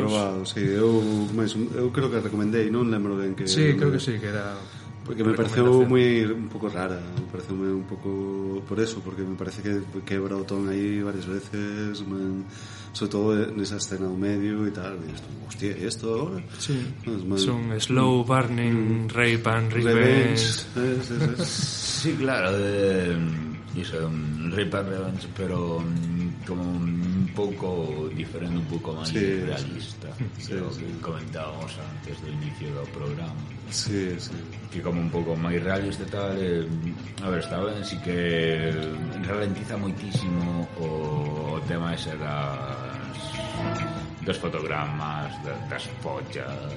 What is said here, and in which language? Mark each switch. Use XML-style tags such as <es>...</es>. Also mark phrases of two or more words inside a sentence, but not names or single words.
<gl>Aprobado, sí, eu creo que recomendei, non lembro ben que... Sí, creo que sí, que era... Porque me pareceu un pouco rara, me pareceu un pouco por eso, porque me parece que quebra o ton aí varias veces, sobre todo nesa escena do medio e tal, e hostia, esto agora? Sí, son</gl> <en>slow burning, rape and revenge.</en> <gl>Sí, claro, Iso é un</gl> <en>Reaper Revenge,</en> <gl>pero como un pouco diferente, un pouco máis realista. Sí, o que comentábamos antes do inicio do programa. Sí. Que como un pouco máis realista e tal, a ver, está ben, sí que ralentiza moitísimo o tema ese dos fotogramas, das pollas.</gl>